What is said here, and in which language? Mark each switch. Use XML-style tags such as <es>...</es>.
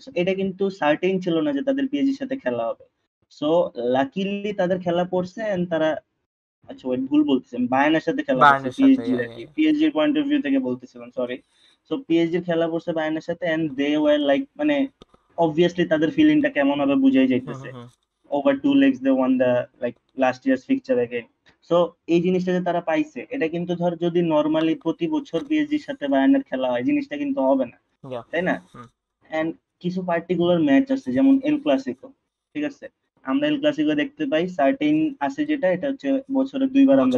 <bn>So, এটা কিন্তু certain ছিল না যে তাদের পিএসজির সাথে খেলা হবে। সো লাকিলি তাদের খেলা পড়ছে এন্ড তারা, আচ্ছা ওয়েট ভুল বলতেছি, আমি বায়ার্নের সাথে খেলা পড়ছে, বার্নের সাথে, পিএসজি</bn> <en>yeah</en> <bn>আর</bn> <en>yeah</en> <bn>কি,</bn> <en>yeah</en> <bn>পিএসজির পয়েন্ট অফ ভিউ থেকে বলতেছিলাম, সরি। সো পিএসজির খেলা পড়ছে বায়ার্নের সাথে</bn> <en>and they were like</en> <bn>মানে অবভিয়াসলি তাদের ফিলিংটা কেমন হবে বুঝাই হুম যাইতেছে। হুম হুম</bn> <en>Over 2 legs they won the like last year's fixture again.</en> <bn>So এই জিনিসটা যে তারা পাইছে, এটা কিন্তু ধর যদি নর্মালি প্রতি বছর পিএসজির সাথে বায়ার্নের খেলা হয়, জিনিসটা কিন্তু হবে না,</bn> <en>yeah</en> <bn>তাই না? হুম এন্ড কিছু পার্টিকুলার ম্যাচ আছে যেমন এল ক্লাসিকো, ঠিক আছে? আমরা এল ক্লাসিকো দেখতে পাই, সার্টেন আছে যেটা, এটা হচ্ছে বছরে 2 বার আমরা</bn>